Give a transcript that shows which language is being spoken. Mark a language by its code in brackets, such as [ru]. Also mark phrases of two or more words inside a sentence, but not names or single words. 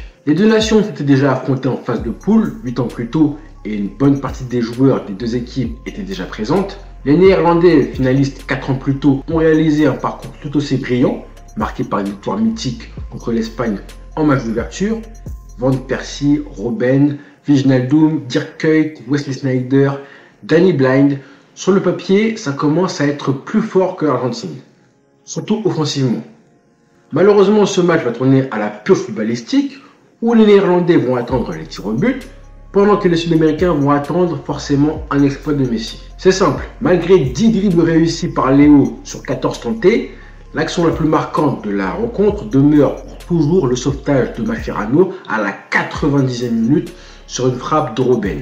[fr] Les deux nations s'étaient déjà affrontées en phase de poule 8 ans plus tôt et une bonne partie des joueurs des deux équipes étaient déjà présentes. Les Néerlandais, finalistes 4 ans plus tôt, ont réalisé un parcours tout aussi brillant, marqué par une victoire mythique contre l'Espagne en match d'ouverture. Van Persie, Robben, Wijnaldum, Dirk Kuyt, Wesley Sneijder, Danny Blind. Sur le papier, ça commence à être plus fort que l'Argentine, surtout offensivement. Malheureusement, ce match va tourner à la pure footballistique, où les Néerlandais vont attendre les tirs au but, pendant que les Sud-Américains vont attendre forcément un exploit de Messi. C'est simple, malgré 10 dribbles réussis par Léo sur 14 tentés, l'action la plus marquante de la rencontre demeure pour toujours le sauvetage de Mascherano à la 90e minute sur une frappe de Robben.